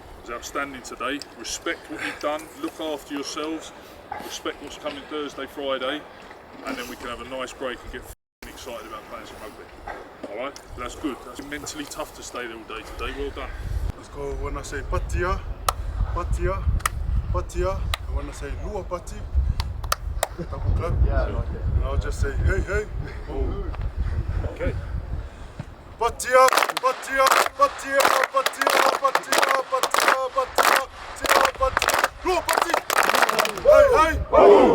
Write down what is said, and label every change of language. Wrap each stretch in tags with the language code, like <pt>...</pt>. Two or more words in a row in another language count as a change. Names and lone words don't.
<en>It was outstanding today. Respect what you've done, look after yourselves, respect what's coming Thursday, Friday, and then we can have a nice break and get excited about playing some rugby. All right, but that's good. That's mentally tough to stay there all day today. Well done. Let's go when I say</en> <sm>patia, patia, patia,</sm> <en>and when I say</en> <sm>lua pati,</sm> <en>double clap. Yeah, I like it. And I'll just say hey, hey. Oh. Okay.</en> <sm>Patia, patia, patia, patia, patia, patia, patia, patia, patia, lua pati.</sm> <en>Hey, hey.</en>